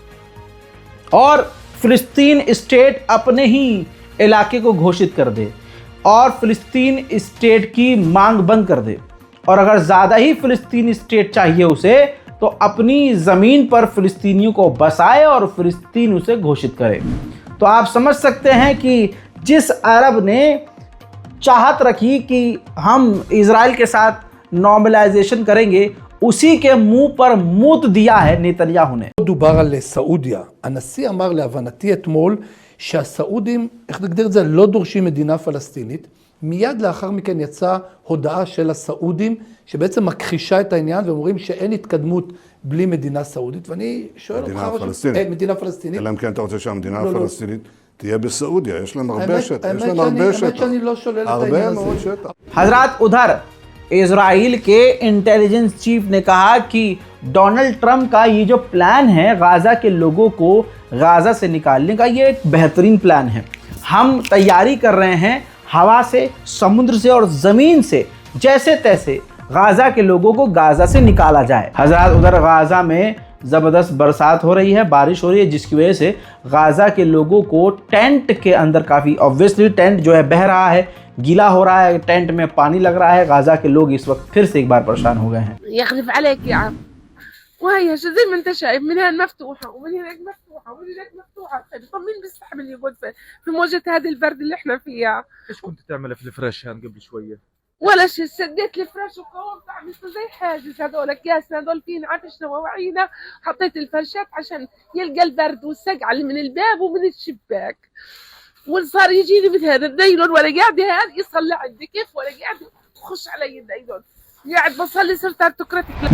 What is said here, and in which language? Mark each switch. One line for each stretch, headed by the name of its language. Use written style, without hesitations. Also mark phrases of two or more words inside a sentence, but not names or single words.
Hindi: और फ़िलिस्तीन स्टेट अपने ही इलाके को घोषित कर दे और फ़िलिस्तीन स्टेट की मांग बंद कर दे, और अगर ज़्यादा ही फ़िलिस्तीन स्टेट चाहिए उसे तो अपनी ज़मीन पर फ़िलिस्तीनियों को बसाए और फ़िलिस्तीन उसे घोषित करे। तो आप समझ सकते हैं कि जिस अरब ने चाहत रखी कि हम इजराइल के साथ नॉर्मलाइजेशन करेंगे, उसी के मुंह पर मूत दिया है नेतन्याहू ने।
Hebrew: דובר על סעודיה. הנשיא אמר להבנתי אתמול שהסעודים, איך נגדיר את זה, לא דורשים מדינה פלסטינית. מיד לאחר מכן יצאה הודעה של הסעודים שבעצם מכחישה את העניין ואומרים שאין התקדמות בלי מדינה סעודית. ואני שואל אותך... מדינה פלסטינית. אלא אם כן אתה רוצה שהמדינה הפלסטינית תהיה בסעודיה, יש להם הרבה שטח. האמת שאני לא שולל את העניין הזה. הרבה מאוד שטח.
Hindi: हजरात, उधर इजराइल के इंटेलिजेंस चीफ ने कहा कि डोनाल्ड ट्रंप का ये जो प्लान है गाज़ा के लोगों को गाज़ा से निकालने का, ये एक बेहतरीन प्लान है। हम तैयारी कर रहे हैं हवा से, समुद्र से और ज़मीन से, जैसे तैसे गाज़ा के लोगों को गाज़ा से निकाला जाए। हजरात, उधर गाज़ा में ज़बरदस्त बरसात हो रही है, बारिश हो रही है, जिसकी वजह से गाज़ा के लोगों को टेंट के अंदर काफ़ी, ऑब्वियसली टेंट जो है बह रहा है, गीला हो रहा है, टेंट में पानी लग रहा है। गाज़ा के लोग इस वक्त फिर से एक बार परेशान हो गए हैं।
Arabic: يخلف عليك يا عم، وهي شو زي ما انت شايف، من هون مفتوحه ومن هناك مفتوحه ومن هناك مفتوحه. طب مين بيستحمل يقعد في موجه هذا البرد اللي احنا فيها؟ ايش كنت تعملي في الفرش هان قبل شويه؟ ولا شيء، سديت الفرش وقومت عملت زي حاجز، هذول اكياس هذول فين عفشنا ووعينا، حطيت الفرشات عشان يلقى البرد والسقعه اللي من الباب ومن الشباك. وصار يجيني مثل هذا الديلون ولا قاعد هاد يصلي عندي كيف، ولا قاعد يخش علي الديلون، قاعد بصلي صرت ارتكرتك।